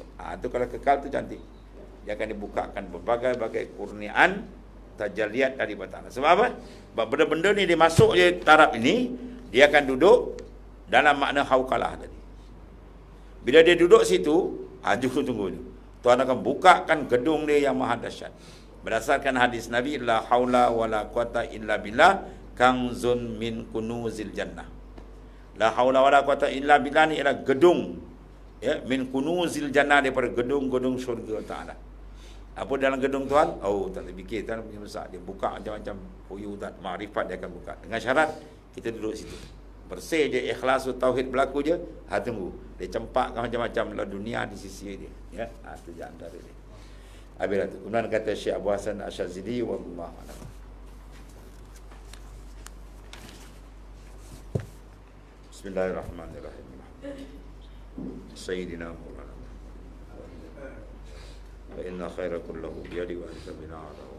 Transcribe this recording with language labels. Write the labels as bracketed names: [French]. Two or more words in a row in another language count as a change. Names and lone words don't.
[Malay] Tu kalau kekal tu cantik. Dia akan dibukakan berbagai-bagai kurniaan, tajalliat dari Allah Ta'ala. Sebab apa? Sebab benda-benda ni dia masuk je taraf ini, dia akan duduk dalam makna hauqalah tadi. Bila dia duduk situ, tunggu ni. Tuhan akan bukakan gedung dia yang maha dahsyat. Berdasarkan hadis Nabi, [Arabic] لا حول ولا قوة إلا بالله كنز من كنوز الجنة. لا حول ولا قوة إلا بالله [Malay] ni ialah gedung, ya, [Arabic] من كنوز الجنة, [Malay] daripada gedung-gedung syurga Ta'ala. Apa dalam gedung Tuhan? Tak boleh fikir, Tuhan punya besar. Dia buka macam-macam huyudat, makrifat dia akan buka. Dengan syarat kita duduk situ. Bersih je, ikhlas tauhid berlaku je, tunggu. Dia cempakkan macam-macam dunia di sisi dia. Ya, itu je antara dia. Habis itu. Kemudian kata Syekh Abu Hasan Asyazili, [Arabic] والله أعلم. بسم الله الرحمن الرحيم. سيدنا مولانا. فإن خير كله بيدي وأنت بناعده.